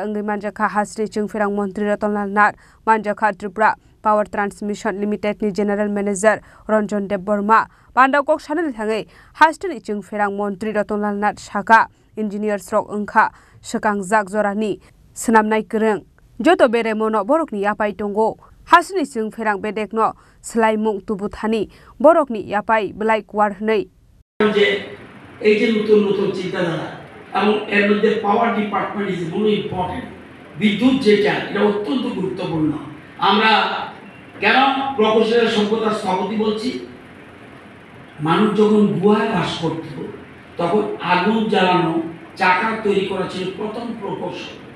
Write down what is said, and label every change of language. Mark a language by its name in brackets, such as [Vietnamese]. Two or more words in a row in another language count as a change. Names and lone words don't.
[Kok Borok] ange manjaka hasri jingphirang Mantri Ratanlal Nath manjaka Tripura Power Transmission Limited ni [English] General Manager [Kok Borok] Ranjan Debbarma Pandau kok sanal thangai hasri jingphirang Mantri Ratanlal Nath Saka Engineers rok angkha sekangjak jorani senamnai kereng joto bere mono borokni yapai tongo hasni jingphirang bedekno slaimung tubuthani borokni yapai belai kwar hnei [Bangla] যে এই যে নতুন নতুন চিন্তাধারা এবং এর মধ্যে [English] power department is very important [Bangla] বিদ্যুৎ যেটা এটা অত্যন্ত গুরুত্বপূর্ণ আমরা কেন প্রকৌশলের সভ্যতার স্থপতি বলছি মানুষ যখন গুহায় বাস করত তখন আগুন জ্বালানো চাকা তৈরি করা ছিল প্রথম প্রকৌশল